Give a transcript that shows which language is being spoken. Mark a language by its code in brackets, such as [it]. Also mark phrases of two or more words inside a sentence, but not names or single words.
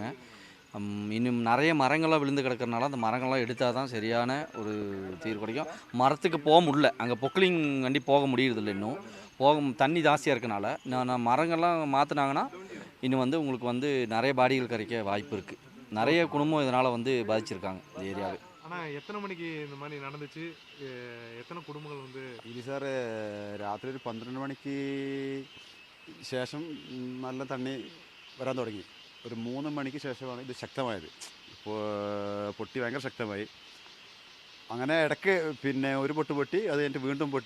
[ta] இன்னும் நிறைய மரங்கள்லாம் விழுந்து கிடக்கிறனால அந்த மரங்கள்லாம் எடுத்தால் தான் சரியான ஒரு தீர்வு கிடைக்கும். மரத்துக்கு போக முடியல, அங்கே பொக்லிங் வண்டி போக முடியறதில்லை. இன்னும் தண்ணி ஜாஸ்தியாக இருக்கனால நான் மரங்கள்லாம் மாற்றினாங்கன்னா இன்னும் வந்து உங்களுக்கு வந்து நிறைய பாடிகள் கிடைக்க வாய்ப்பு இருக்குது. நிறைய குடும்பம் இதனால் வந்து பாதிச்சிருக்காங்க இந்த ஏரியாவில். ஆனால் எத்தனை மணிக்கு இந்த மாதிரி நடந்துச்சு? [ml] എത്ര കുടുംബങ്ങൾ வந்து ഇത് സാർ രാത്രി ഒരു 12 മണിക്ക് ശേഷം നല്ല തണ്ണി വരാൻ തുടങ്ങി. ഒരു 3 മണിക്ക് ശേഷമാണ് ഇത് ശക്തമായത്. ഇപ്പോൾ പൊട്ടി ഭയങ്കര ശക്തമായി. അങ്ങനെ ഇടയ്ക്ക് പിന്നെ ഒരു പൊട്ട് പൊട്ടി, അത് കഴിഞ്ഞിട്ട് വീണ്ടും പൊട്ടി.